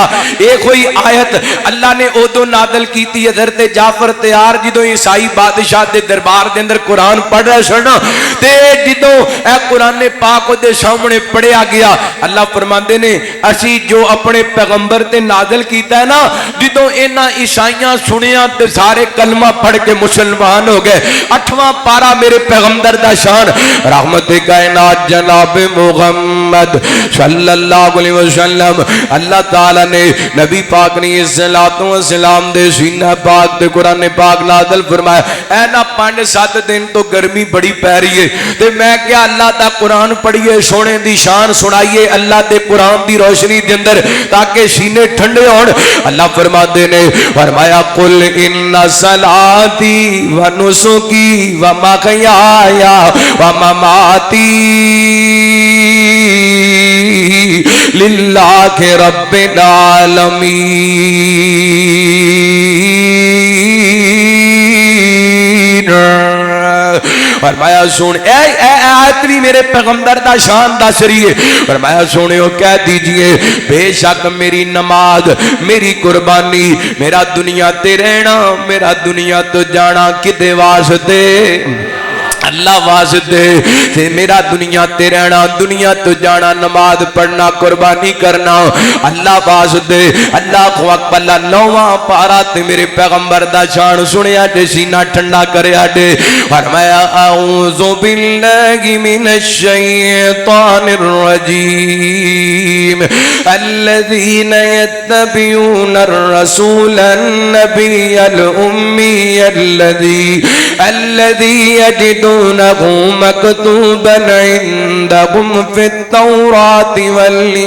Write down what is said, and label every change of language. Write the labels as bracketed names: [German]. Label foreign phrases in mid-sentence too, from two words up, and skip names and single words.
[Punjabi] ਇਕ ਕੋਈ ਆਇਤ ਅੱਲਾਹ ਨੇ ਉਦੋਂ ਨਾਜ਼ਿਲ ਕੀਤੀ ਹਜ਼ਰਤ ਜਾਫ਼ਰ ਤੈਯਾਰ ਜਦੋਂ ਈਸਾਈ ਬਾਦਸ਼ਾਹ ਦੇ ਦਰਬਾਰ ਦੇ ਅੰਦਰ ਕੁਰਾਨ ਪੜ੍ਹ ਰਹੇ ਸਨ ਤੇ ਜਦੋਂ ਏ ਕੁਰਾਨ ਪਾਕ ਦੇ ਸਾਮ੍ਹਣੇ ਪੜ੍ਹਿਆ ਗਿਆ ਅੱਲਾਹ ਫ਼ਰਮਾਂਦੇ ਨੇ ਅਸੀ ਜੋ ਆਪਣੇ ਪੈਗ਼ੰਬਰ ਤੇ ਨਾਜ਼ਿਲ ਕੀਤਾ ਹੈ ਨਾ, ਜਿਦੋਂ ਇਨ੍ਹਾਂ ਈਸਾਈਆਂ ਸੁਣਿਆ ਤੇ ਸਾਰੇ ਕਲਮਾ ਪੜ੍ਹ ਕੇ ਮੁਸਲਮਾਨ ਹੋ ਗਏ। 8ਵਾਂ ਪਾਰਾ ਮੇਰੇ ਪੈਗ਼ੰਬਰ ਦਾ ਸ਼ਾਨ ਰਹਿਮਤ ਕਾਇਨਾਤ ਜਨਾਬ ਮੁਹੰਮਦ [Arabic] صلى الله عليه وسلم. [Punjabi] ਅੱਲਾਹ ਤਾਲਾ ਨੇ ਨਬੀ ਪਾਕ ਨੇ [Arabic] صلاة وسلام [Punjabi] ਦੇ ਸੀਨਾ ਪਾਕ ਤੇ ਕੁਰਾਨ ਪਾਕ ਨਾਜ਼ਿਲ ਫ਼ਰਮਾਇਆ। ਐ ਨਾ 5-7 ਦਿਨ ਤੋ ਗਰਮੀ ਬੜੀ ਪੈ ਰਹੀ ਹੈ ਤੇ ਮੈਂ ਕਿਆ ਅੱਲਾਹ ਦਾ ਕੁਰਾਨ ਪੜ੍ਹੀਏ, ਸੋਹਣੇ ਦੀ ਸ਼ਾਨ ਸੁਣਾਈਏ ਅੱਲਾਹ ਦੇ ਕੁਰਾਨ ਦੀ ਰੋਸ਼ਨੀ ਦੇ ਅੰਦਰ ਤਾਕਿ ਸੀਨੇ ਠੰਡੇ ਹੋਣ। ਅੱਲਾਹ ਫ਼ਰਮਾਤੇ ਨੇ ਫ਼ਰਮਾਇਆ [Arabic] قل إن صلاتي ونسكي ومحياي ومماتي لله رب العالمين. [Punjabi] ਫ਼ਰਮਾਇਆ ਸੁਣ ਆਇਤ ਭੀ ਮੇਰੇ ਪੈਗ਼ੰਬਰ ਦਾ ਸ਼ਾਨ ਦੱਸ ਰਹੀ ਹੈ। ਫ਼ਰਮਾਇਆ ਸੁਣਿਓ ਕਹਿ ਦੀਜੀਏ ਬੇਸ਼ਕ ਮੇਰੀ ਨਮਾਜ਼, ਮੇਰੀ ਕੁਰਬਾਨੀ, ਮੇਰਾ ਦੁਨੀਆ ਤੇ ਰਹਿਣਾ, ਮੇਰਾ ਦੁਨੀਆ ਤੋ ਜਾਣਾ ਕਿਦੇ ਵਾਸਤੇ ਅੱਲਾਹ ਵਾਸਤੇ ਤੇ ਮੇਰਾ ਦੁਨੀਆ ਤੇ ਰਹਿਣਾ, ਦੁਨੀਆ ਤੋ ਜਾਣਾ, ਨਮਾਜ਼ ਪੜ੍ਹਨਾ, ਕੁਰਬਾਨੀ ਕਰਨਾ ਅੱਲਾਹ ਵਾਸਤੇ। [Arabic] الله كو أكبر. [Punjabi] 9ਵਾਂ ਪਾਰਾ ਤੇ ਮੇਰੇ ਪੈਗ਼ੰਬਰ ਦਾ ਸ਼ਾਨ ਸੁਣਿਆ ਤੇ ਸੀਨਾ ਠੰਡਾ ਕਰਿਆ ਦੇ। [Arabic] فرمايا أعوذ بالله من الشيطان الرجيم الذين يتبعون الرسول النبي الأمي الذي يجدونه مكتوبا عندهم في التوراة وال